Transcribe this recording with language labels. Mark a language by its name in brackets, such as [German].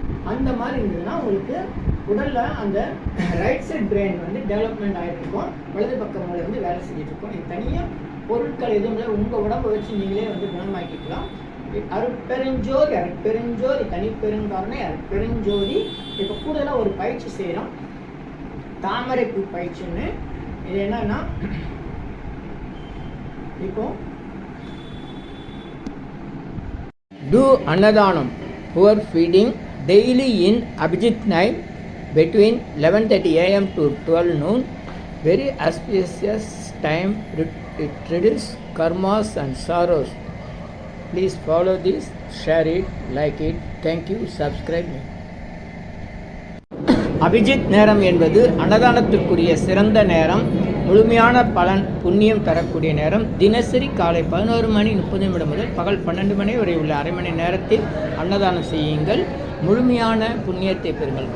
[Tamil] அந்த மாதிரி இருந்ததுன்னா உங்களுக்கு உடலில் அந்த ரைட் சைட் பிரெயின் வந்து டெவலப்மெண்ட் ஆகிட்டு இருக்கும், வலது பக்கம் மூளை வந்து வேலை செஞ்சுட்டு இருக்கும். இது தனியாக பொருட்கள் எதுவும் இல்லை, உங்கள் உடம்பை வச்சு நீங்களே வந்து குணமாக்கிக்கலாம். அருட்பெருஞ்சோதி, அருட்பெருஞ்சோதி, தனிப்பெருங்காரணை, அருட்பெருஞ்சோதி. இப்போ கூடுதலாக ஒரு பயிற்சி செய்கிறோம், தாமரைப்பூ பயிற்சின்னு. இது என்னன்னா, இப்போ [English] do annadanam, poor feeding daily in Abhijit night between 11:30 AM to 12 noon. Very auspicious time. It reduces karmas and sorrows. Please follow this, share it, like it. Thank you. Subscribe me. [Tamil] Abhijit நேரம் என்பது அன்னதானத்திற்குரிய சிறந்த நேரம், முழுமையான பலன் புண்ணியம் தரக்கூடிய நேரம். தினசரி காலை 11:30 முதல் பகல் 12 மணி வரை உள்ள அரை மணி நேரத்தில் அன்னதானம் செய்யுங்கள், முழுமையான புண்ணியத்தை பெறுங்கள்.